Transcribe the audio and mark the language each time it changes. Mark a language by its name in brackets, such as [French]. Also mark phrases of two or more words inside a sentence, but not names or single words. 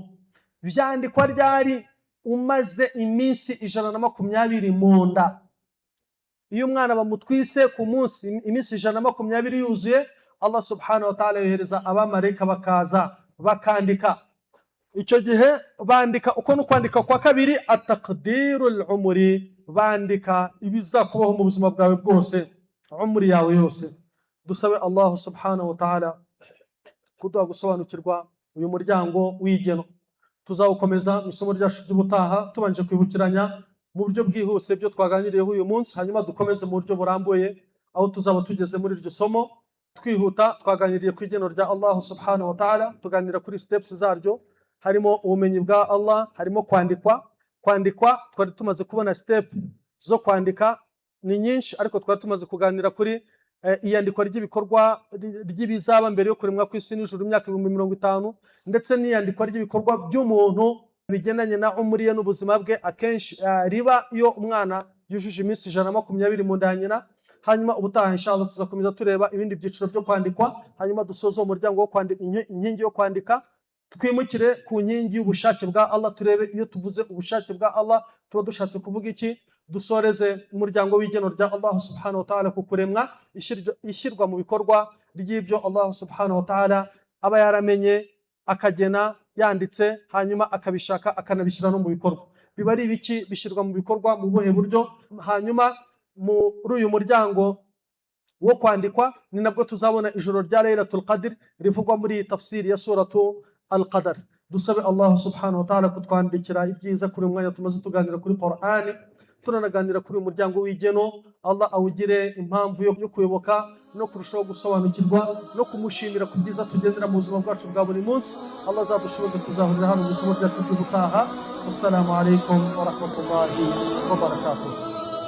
[Kinyarwanda] Byandikwa ryari? Umaze iminsi 120 mu nda. Iyo umwana bamutwise ku munsi iminsi 120 yuzuye, Allah [Arabic] subhanahu wa ta'ala [Kinyarwanda] yohereza abamarayika bakaza bakandika. Icyo gihe bandika uko no kwandika kwa kabiri, [Arabic] at-taqdirul umri, [Kinyarwanda] bandika ibizakubaho mu buzima bwawe bwose, umri yawe yose. Dusabe Allah [Arabic] subhanahu wa ta'ala [Kinyarwanda] kuduha gusobanukirwa uyu muryango w'igeno. Tuzawukomeza mu isomo ryacu ry'ubutaha tubanje kwibukiranya mu buryo bwihuse byo twaganiriyeho uyu munsi, hanyuma dukomeze mu buryo burambuye aho tuzaba tugeze muri iryo somo. Twihuta twaganiriye ku igeno rya Allah [Arabic] subhanahu wa ta'ala, [Kinyarwanda] tuganira kuri steps zaryo, harimo ubumenyi bwa Allah, harimo kwandikwa. Twari tumaze kubona step zo kwandika ni nyinshi, ariko twari tumaze kuganira kuri iyandikwa ry'ibikorwa ry'ibizaba mbere yo kuremwa kw'isi n'ijuru imyaka 50,000, ndetse n'iyandikwa ry'ibikorwa by'umuntu bigendanye na umri ye n'ubuzima bwe, akenshi riba iyo umwana yujuje iminsi 120 mu nda ya nyina. Hanyuma ubutaha inshallah tuzakomeza tureba ibindi byiciro byo kwandikwa, hanyuma dusoza umuryango wo kwandika, inkingi yo kwandika, twimukire ku nkingi y'ubushake bwa Allah, turebe iyo tuvuze ubushake bwa Allah tuba dushatse kuvuga iki. Dusoreze umuryango w'igeno rya Allah [Arabic] subhanahu wa ta'ala [Kinyarwanda] ku kuremwa, ishyirwa mu bikorwa ry'ibyo Allah [Arabic] subhanahu wa ta'ala [Kinyarwanda] aba yaramenye, akagena, yanditse, hanyuma akabishaka akanabishyira no mu bikorwa. Biba ari ibiki? Bishyirwa mu bikorwa mu buhe buryo? Hanyuma muri uyu muryango wo kwandikwa ni nabwo tuzabona ijoro rya Laylatul Qadr rivugwa muri tafsiri ya suratu Al-Qadr. Dusabe Allah [Arabic] subhanahu wa ta'ala [Kinyarwanda] kutwandikira ibyiza kuri umwanya tumaze tuganira kuri Qur'ani, turanaganira kuri umuryango w'igeno. Allah awugire impamvu yo kuyoboka no kurushaho gusobanukirwa no kumushimira ku byiza tugendera mu buzima bwacu bwa buri munsi. Allah azadushoboze kuzahurira hano mu isomo ryacu ry'ubutaha. [Arabic] Assalamu alaikum wa rahmatullahi wa barakatuh.